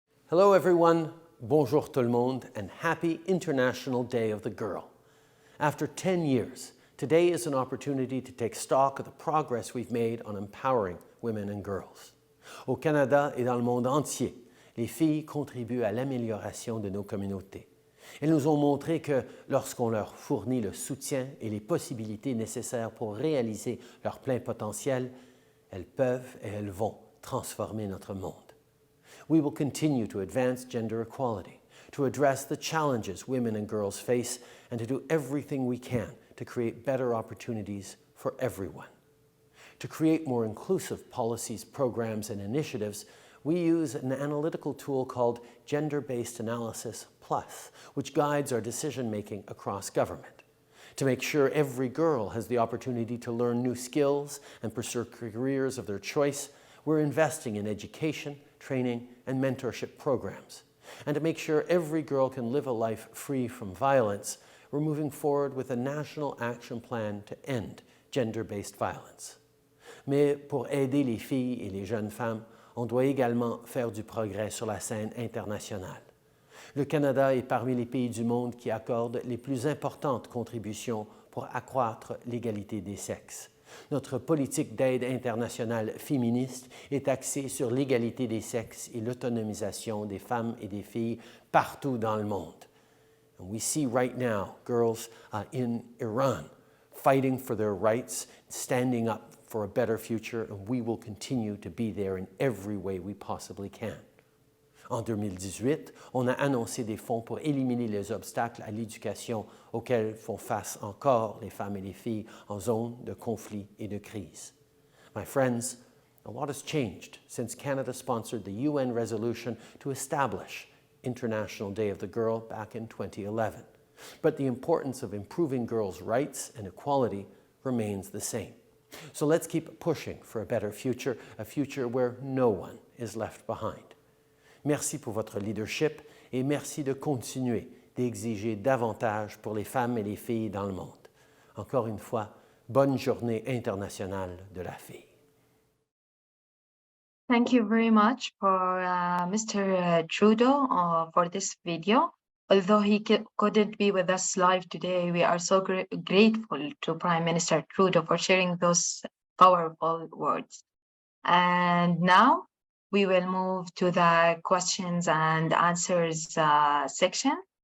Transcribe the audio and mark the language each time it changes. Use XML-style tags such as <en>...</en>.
<en>Hello everyone,</en> <fr>bonjour tout le monde,</fr> <en>and happy International Day of the Girl. After 10 years, today is an opportunity to take stock of the progress we've made on empowering women and girls.</en> <fr>Au Canada et dans le monde entier, les filles contribuent à l'amélioration de nos communautés. Elles nous ont montré que lorsqu'on leur fournit le soutien et les possibilités nécessaires pour réaliser leur plein potentiel, elles peuvent et elles vont transformer notre monde.</fr> <en>We will continue to advance gender equality, to address the challenges women and girls face, and to do everything we can to create better opportunities for everyone. To create more inclusive policies, programs, and initiatives, we use an analytical tool called Gender-Based Analysis Plus, which guides our decision-making across government. To make sure every girl has the opportunity to learn new skills and pursue careers of their choice, we're investing in education, training, and mentorship programs. And to make sure every girl can live a life free from violence, we're moving forward with a national action plan to end gender-based violence.</en> <fr>Mais pour aider les filles et les jeunes femmes, on doit également faire du progrès sur la scène internationale. Le Canada est parmi les pays du monde qui accordent les plus importantes contributions pour accroître l'égalité des sexes. Notre politique d'aide internationale féministe est axée sur l'égalité des sexes et l'autonomisation des femmes et des filles partout dans le monde.</fr> <en>And we see right now girls in Iran fighting for their rights, standing up for a better future, and we will continue to be there in every way we possibly can.</en> <fr>En 2018, on a annoncé des fonds pour éliminer les obstacles à l'éducation auxquels font face encore les femmes et les filles en zone de conflit et de crise.</fr> <en>My friends, a lot has changed since Canada sponsored the UN resolution to establish International Day of the Girl back in 2011. But the importance of improving girls' rights and equality remains the same. So let's keep pushing for a better future, a future where no one is left behind.</en> <fr>Merci pour votre leadership et merci de continuer d'exiger davantage pour les femmes et les filles dans le monde. Encore une fois, bonne journée internationale de la fille.</fr> <en>Thank you very much for Mr. Trudeau for this video. Although he couldn't be with us live today, we are so grateful to Prime Minister Trudeau for sharing those powerful words. And now we will move to the questions and answers section.</en>